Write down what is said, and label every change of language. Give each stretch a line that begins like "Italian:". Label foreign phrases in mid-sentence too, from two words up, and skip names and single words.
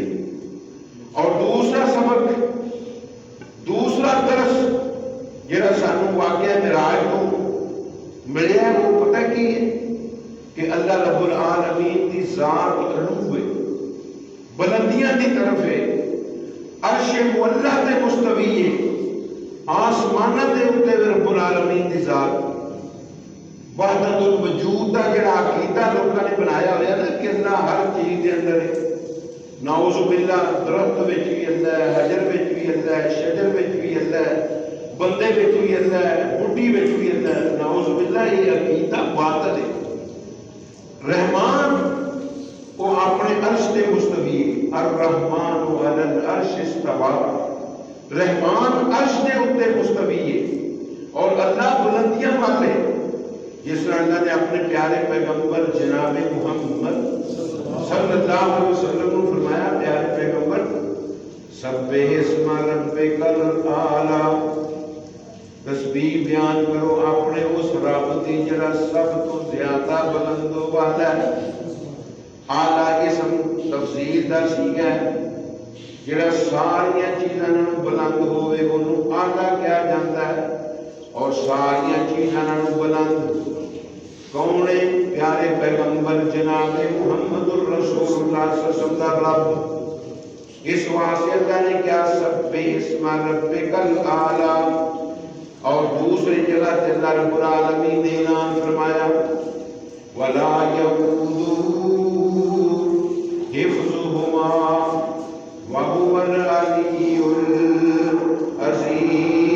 Punjabi: اور دوسرا سبق، دوسرا درس جڑا سانو واقعہ معراج کو ملیا ہے وہ پتہ کی ہے کہ اللہ
Arabic: رب العالمین
Punjabi: دی ذات علو ہے، بلندیاں دی طرف ہے، عرش معلہ تے مستوی ہے، آسمانہ دے اوتے رب العالمین دی ذات۔ وحدت الوجود دا جڑا عقیدہ لوکاں نے بنایا ہوا نا کہ اللہ ہر چیز دے اندر ہے،
Arabic: نعوذ باللہ
Punjabi: درخت وچ بھی اللہ ہے، حجر وچ بھی اللہ ہے، شجر وچ بھی اللہ ہے، بندے وچ بھی اللہ ہے، بڈھی وچ بھی اللہ ہے،
Arabic: نعوذ باللہ
Punjabi: یہ عقیدہ باطل ہے۔ رحمان وہ اپنے عرش تے مستوی،
Arabic: الرحمن علی العرش استوى،
Punjabi: رحمان عرش دے اوتے مستوی ہے، اور اللہ بلندیاں والے، جس طرح اللہ نے اپنے پیارے پیغمبر جناب محمد
Arabic: صلی اللہ علیہ وسلم
Punjabi: کو فرمایا، پیارے پیغمبر
Arabic: سبح اسم ربک الاعلی،
Punjabi: تسبیح بیان کرو اپنے اس رب دی جڑا سب تو زیادہ بلند و بالا ہے۔ اعلی اسم تفسیر دا سیغہ ہے، جڑا ساری چیزاں نوں بلند ہوئے انہوں اعلی کہا جاتا ہے، اور ساری چیزاں نوں بلند کون ہے؟ پیارے پیغمبر جناب
Arabic: محمد الرسول اللہ صلی اللہ علیہ وسلم
Punjabi: دا رب۔ اس واسطے اللہ نے کیا
Arabic: سبح اسم ربک الاعلی،
Punjabi: اور دوسری جگہ تے اللہ
Arabic: رب العالمین
Punjabi: نے اعلان فرمایا
Arabic: ولا یؤودہ حفظہما وہو العلی العظیم۔